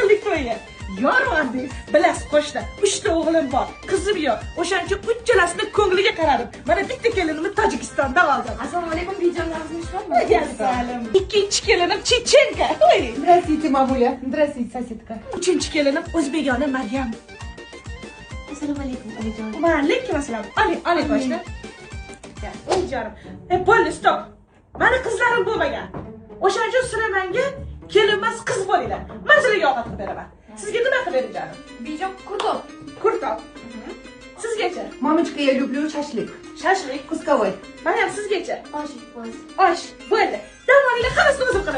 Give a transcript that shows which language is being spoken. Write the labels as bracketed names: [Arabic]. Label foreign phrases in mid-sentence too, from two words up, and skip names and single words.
[Uzbek] qo'ying. Yormandi. Bilasiz qo'shni, 3 ta o'g'lim bor, qizim yo'q. O'shaning uchun uchchalasini ko'ngliga qaradim. Mana bitta kelinimni Tojikistonda oldim. Assalomu alaykum, bijonlaringiz ishlayapmi? Assalom. Ikkinchi kelinim Chechenka. [Russian] Здравствуйте, мамуля. Здравствуйте, соседка. [Uzbek] Uchinchi kelinim O'zbekona Maryam. Assalomu alaykum, onajon. Va alaykum assalom. Oling qo'shni. Ey jonim. Bo'ldi, stop. Mani qizlarim bo'lmagan. O'shaning uchun Sulaymanga kelinmas qiz bo'linglar. Men sizlarga ovqat qilib beraman. Sizga nima qilib bering jonim? Bijon kurtob. Kurtob. Sizgacha? [Russian] Мамочка, я люблю шашлык. [Uzbek] Shashlik. Кусковой. Mana ham sizgacha? Osh, osh. Osh. Bo'ldi. Dam olinglar, hammasini o'zim qilaman.